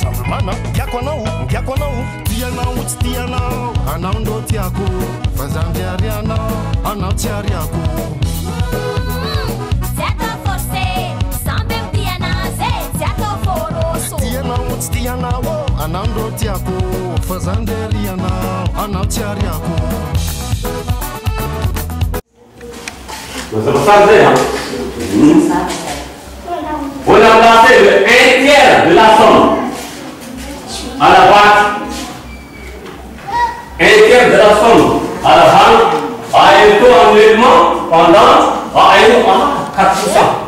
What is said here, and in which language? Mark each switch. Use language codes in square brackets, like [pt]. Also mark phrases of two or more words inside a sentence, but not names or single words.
[mg] Mana, ngiakonao, tianao, tsy tianao, anao ndo tiako, fa zaho ndray arianao, anao tsy ariako. Tianao, tsy tianao, anao ndo tiako, fa zaho ndray arianao, anao tsy ariako. [fr] Nous sommes chargés, hein? On a placé le 1/3 de la somme à la banque. 1/3 de la somme à la banque a un taux annuellement pendant 4%.